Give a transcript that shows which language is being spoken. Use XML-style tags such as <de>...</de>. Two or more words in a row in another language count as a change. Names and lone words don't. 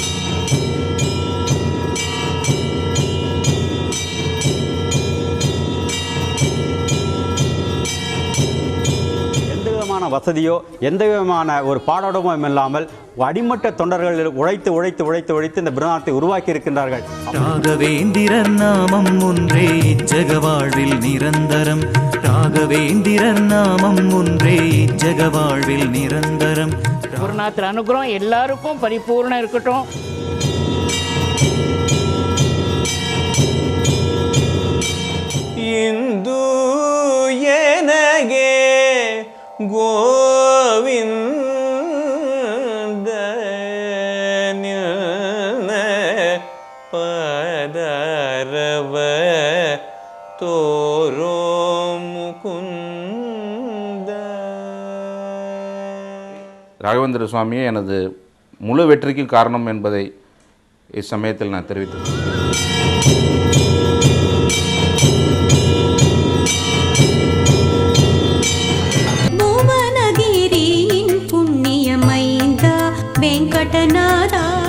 <ta>எந்த விதமான வசதியோ எந்த விதமான ஒரு பாடாடமும் இல்லாமல் அடிமட்ட தொண்டர்கள் உழைத்து உழைத்து உழைத்து உழைத்து இந்த பிருந்தாவனத்தை உருவாக்கி இருக்கின்றார்கள். ராகவேந்திரர் நாமம் ஒன்றே இச்சக வாழ்வில் நிரந்தரம். ராகவேந்திரர் நாமம் ஒன்றே இச்சக வாழ்வில் நிரந்தரம். குருநாதர் அனுகிரகம் எல்லாருக்கும் பரிபூர்ணம் இருக்கட்டும்.</ta> <kn>ಇಂದು ಏನಗೆ ಗೋವಿಂದ ಪದರವ ತೋರೋ ಮುಕುಂದ.</kn> <ta>ராகவேந்திர சுவாமியே எனது முழு வெற்றிக்கும் காரணம் என்பதை இச்சமயத்தில் நான் தெரிவித்தேன். ಭುವನಗಿರಿயின் புண்ணியமைந்த வெங்கடநாதா.</ta>